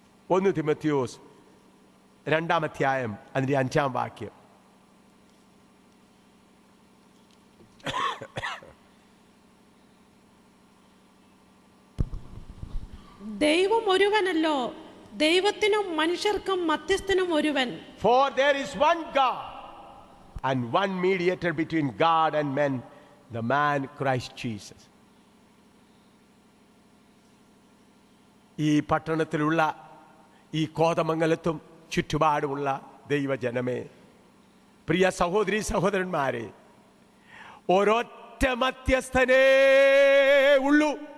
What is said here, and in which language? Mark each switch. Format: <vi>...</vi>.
<ml>1 തിമോത്തിയോസ് 2-ാം അധ്യായം അതിൻ്റെ 5-ാം വാക്യം. ദൈവം ഒരുവനല്ലോ, ദൈവത്തിനും മനുഷ്യർക്കും മധ്യസ്ഥനും ഒരുവൻ.</ml> <en>For there is one God and one mediator between God and men, the man Christ Jesus.</en> <ml>ഈ പട്ടണത്തിലുള്ള, ഈ കോതമംഗലത്തും ചുറ്റുപാടുമുള്ള ദൈവജനമേ, പ്രിയ സഹോദരി സഹോദരന്മാരെ, ഒരൊറ്റ മധ്യസ്ഥനേ ഉള്ളൂ.</ml>